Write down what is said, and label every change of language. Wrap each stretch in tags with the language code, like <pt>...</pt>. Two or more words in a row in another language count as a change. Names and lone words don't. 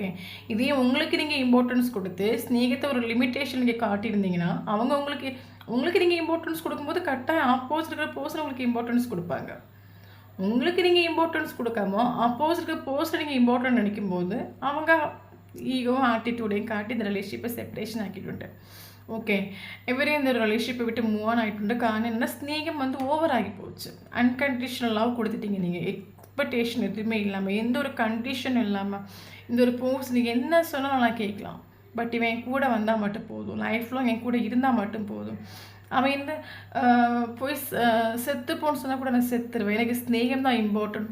<ta>இதே உங்களுக்கு நீங்கள் இம்பார்ட்டன்ஸ் கொடுத்து ஸ்நேகத்தை ஒரு லிமிட்டேஷன் நீங்கள் காட்டியிருந்தீங்கன்னா உங்களுக்கு நீங்கள் இம்பார்ட்டன்ஸ் கொடுக்கும்போது கரெக்டாக ஆப்போசிட் இருக்கிற பர்சன் உங்களுக்கு இம்பார்ட்டன்ஸ் கொடுப்பாங்க. உங்களுக்கு நீங்கள் இம்பார்ட்டன்ஸ் கொடுக்காம ஆப்போசிட் இருக்கிற பர்சன் நீங்கள் இம்பார்ட்டன்ட் நினைக்கும்போது அவங்க ஈகோ ஆட்டிடியூடையும் காட்டி இந்த ரிலேஷன்ஷிப்பை செப்பரேஷன் ஆக்கிட்டு.</ta> <ml>ഓക്കെ, ഇവർ എന്തൊരു റിലേഷൻഷിപ്പ് വിട്ട് മൂവ് ഓൺ ആയിട്ടുണ്ട്.</ml> <ta>കാരണം என்ன സ്നേഹം வந்து ஓவராகி போச்சு. அன்கண்டிஷனல் லவ் கொடுத்துட்டீங்க நீங்கள், எக்ஸ்பெக்டேஷன் எதுவுமே இல்லாமல், எந்த ஒரு கண்டிஷனும் இல்லாமல். இந்த ஒரு போஸ் நீங்கள் என்ன சொன்னாலும் நான் கேட்கலாம், பட் இவன் என் கூட வந்தால் மட்டும் போதும், லைஃப் லாங் என் கூட இருந்தால் மட்டும் போதும். அவன் இந்த போய் செத்துப்போன்னு சொன்னால் கூட நான் செத்துருவேன், எனக்கு ஸ்னேகம் தான் இம்பார்ட்டன்ட்.</ta>